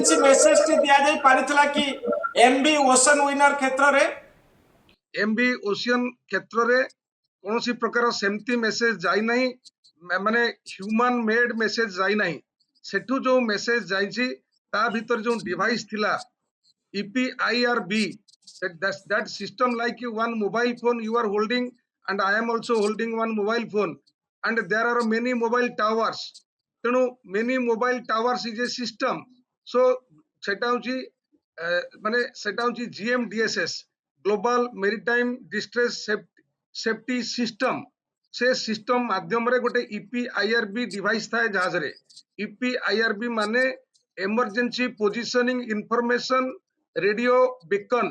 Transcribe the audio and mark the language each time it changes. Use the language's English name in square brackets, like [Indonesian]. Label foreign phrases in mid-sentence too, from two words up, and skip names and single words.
[English] emergency message [Odia] ଟି ଦିଆ ଯାଇପାରିଥିଲା କି ଏମବି ଓशन ୱିନର କ୍ଷେତ୍ରରେ? ଏମବି ଓସିଅନ କ୍ଷେତ୍ରରେ କୌଣସି ପ୍ରକାର ସେମିତି ମେସେଜ ଯାଇନାହିଁ, ମାନେ [English] human made message [Odia] ଯାଇନାହିଁ। ସେଠୁ ଯୋଉ ମେସେଜ ଯାଇଛି ତା ଭିତରେ ଯୋଉ ଡିଭାଇସ ଥିଲା [English] EPIRB, that system like one mobile phone you are holding and I am also holding one mobile phone and there are many mobile towers. ତେଣୁ many mobile towers is a system. [Odia] So ସେଟା ହଉଛି ମାନେ ସେଟା ହଉଛି GMDSS, [English] Global Maritime Distress Safety System. [Odia] ସେ ସିଷ୍ଟମ ମାଧ୍ୟମରେ ଗୋଟେ EPIRB ଡିଭାଇସ ଥାଏ ଜାହାଜରେ। EPIRB ମାନେ [English] Emergency Positioning Information Radio Beacon.